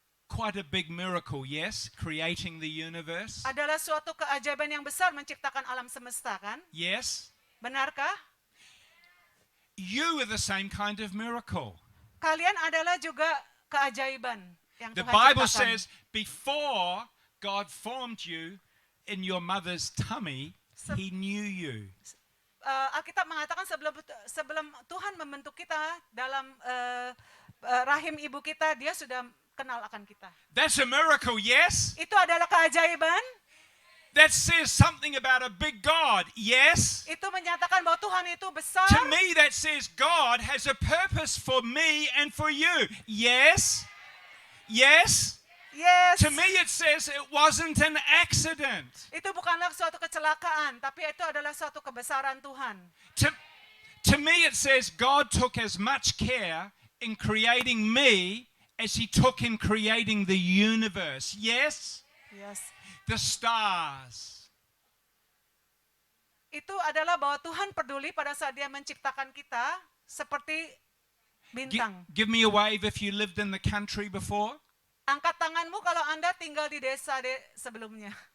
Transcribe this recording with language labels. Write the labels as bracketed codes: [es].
[en] Quite a big miracle, yes, creating the universe. [id] Adalah suatu keajaiban yang besar menciptakan alam semesta kan? [en] Yes. [id] Benarkah? [en] You are the same kind of miracle. [id] Kalian adalah juga keajaiban yang [en] The [id] Tuhan [en] Bible [id] ciptakan. [en] says before God formed you in your mother's tummy, He knew you. [id] Alkitab mengatakan sebelum Tuhan membentuk kita dalam rahim ibu kita, Dia sudah kenal akan kita. [en] That's a miracle, yes? [id] Itu adalah keajaiban. [en] That says something about a big God, yes? [id] Itu menyatakan bahwa Tuhan itu besar. [en] To me, that says God has a purpose for me and for you, yes? Yes? Yes. To me, it says it wasn't an accident. [id] Itu bukanlah suatu kecelakaan, tapi itu adalah suatu kebesaran Tuhan. [en] To me, it says God took as much care in creating me as He took in creating the universe. Yes? Yes. The stars. [id] Itu adalah bahwa Tuhan peduli pada saat Dia menciptakan kita seperti bintang. [en] Give me a wave if you lived in the country before. [id] Angkat tanganmu kalau Anda tinggal di desa sebelumnya.